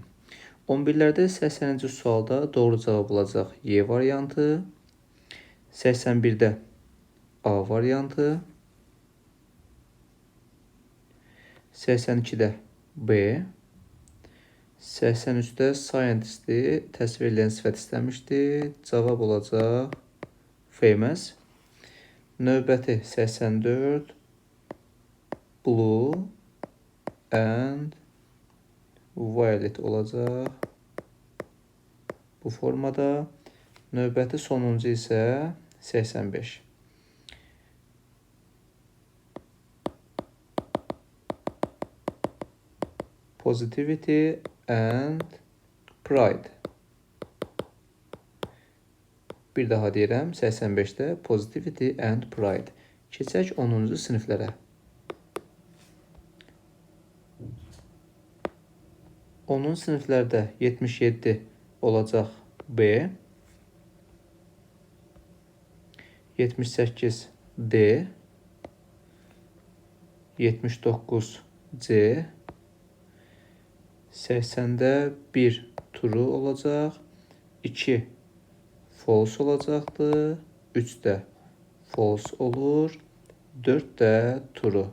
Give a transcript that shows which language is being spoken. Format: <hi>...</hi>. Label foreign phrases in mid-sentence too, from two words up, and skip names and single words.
<az>11-lərdə 80-ci sualda doğru cavab olacaq Y variantı, 81-də A variantı, 82-də B, 83-də scientist-i təsvir edilən sifət istəmişdi. Cavab olacaq famous. Növbəti 84</az> <en>blue and violet</en> <az>olacaq bu formada. Növbəti sonuncu isə 85.</az> <en>Positivity and pride.</en> <az>Bir daha deyirəm, 85-də</az> <en>positivity and pride.</en> <az>Keçək 10-cu siniflərə. 10-cu siniflərdə 77 olacaq B, 78 D, 79 C, 80-də 1 true olacaq, 2 false olacaqdır, 3 də false olur, 4 də true.</az>